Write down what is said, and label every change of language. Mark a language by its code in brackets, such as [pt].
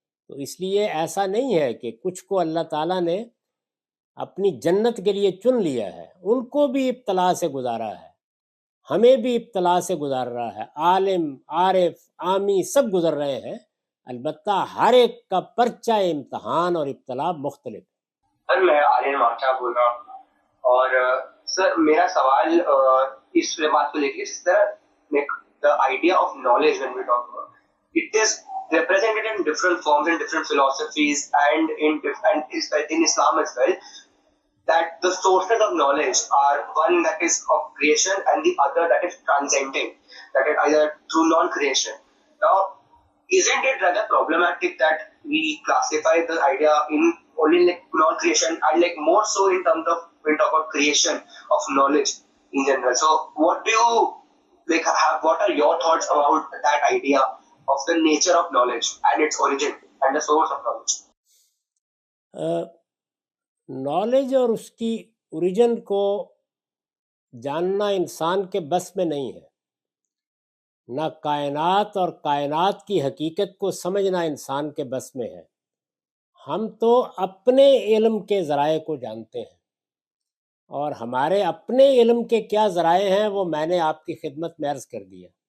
[hi] तो इसलिए ऐसा नहीं है कि कुछ को अल्लाह ताला ने अपनी जन्नत के लिए चुन लिया है, उनको भी इब्तला से गुजारा है, हमें भी इब्तला से गुजार रहा है। आलिम, आरिफ, आमी सब गुजर रहे हैं, अलबत्ता हर एक का पर्चा इम्तहान और इब्तला मुख्तलिफ। सर मैं आर्यन माचा बोल रहा हूँ और सर मेरा सवाल इस बात को लेकर इस तरह, [en] the idea of knowledge when we talk about it is represented in different forms in different philosophies and in Islam as well, that the sources of knowledge are one that is of creation and the other that is transcending, that is either through non-creation. Now, isn't it rather problematic that we classify the idea in only like non-creation and like more so in terms of when we talk about creation of knowledge in general? So what do you like have, what are your thoughts about that idea of the nature of knowledge and its origin and the source of knowledge? [hi] Knowledge और उसकी origin को जानना इंसान के बस में नहीं है, ना कायनात और कायनात की हकीकत को समझना इंसान के बस में है। हम तो अपने इल्म के ज़राए को जानते हैं और हमारे अपने इल्म के क्या ज़राए हैं वो मैंने आपकी खिदमत में अर्ज़ कर दिया।